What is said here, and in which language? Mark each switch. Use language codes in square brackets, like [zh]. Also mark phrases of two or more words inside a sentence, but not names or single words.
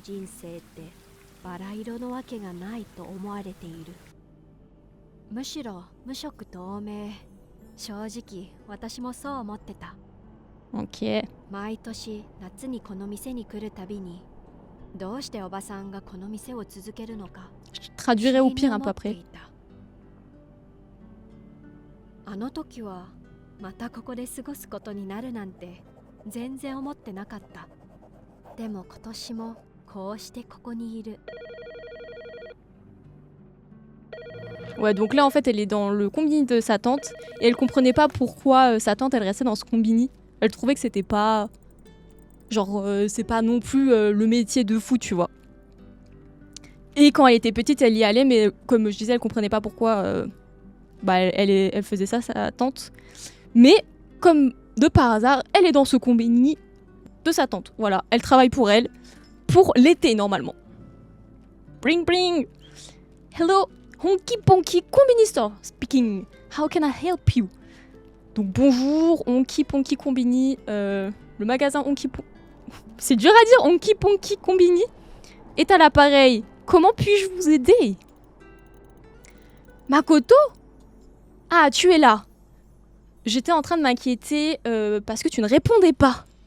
[fr] Ok. Je traduirai au pire un peu après. [ja] あの時はまたここで過ごすことになるなんて全然思ってなかった。でも今年もこうしてここにいる。 [fr] Ouais, donc là en fait elle est dans le combini de sa tante et elle comprenait pas pourquoi sa tante elle restait dans ce combini. Elle trouvait que c'était pas... Genre c'est pas non plus le métier de fou, tu vois. Et quand elle était petite elle y allait mais comme je disais elle comprenait pas pourquoi elle faisait ça, sa tante. Mais comme de par hasard elle est dans ce combini de sa tante. Voilà, elle travaille pour elle pour l'été normalement. [en] Bring bring. Hello. Honky Ponky Combini Store speaking. How can I help you? [fr] Donc bonjour, Honky Ponky Combini, le magasin Honky Ponky. C'est dur à dire, Honky Ponky Combini est à l'appareil. Comment puis-je vous aider? Makoto? Ah, tu es là. J'étais en train de m'inquiéter parce que tu ne répondais pas.